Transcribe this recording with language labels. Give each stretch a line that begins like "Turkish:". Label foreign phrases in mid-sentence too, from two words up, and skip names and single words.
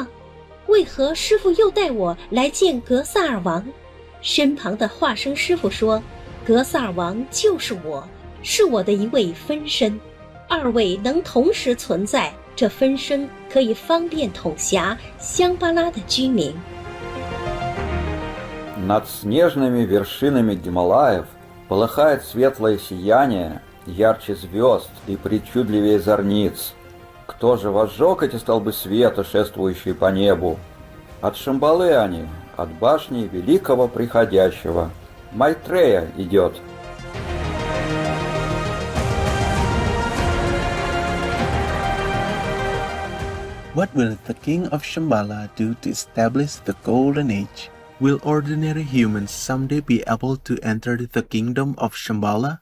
Chinese: 为何师父又带我来见格萨尔王？身旁的化身师父说，格萨尔王就是我，是我的一位分身，二位能同时存在，这分身可以方便统辖香巴拉的居民。
Russian: Над снежными вершинами Гималаев полыхает светлое сияние, ярче звезд и причудливее зорниц. Кто же возжег эти столбы света, шествующие по небу? От Шамбалы они, от башни великого приходящего. Майтрея идет.
English: What will the King of Shambhala do to establish the Golden Age? Will ordinary humans someday be able to enter the kingdom of Shambhala?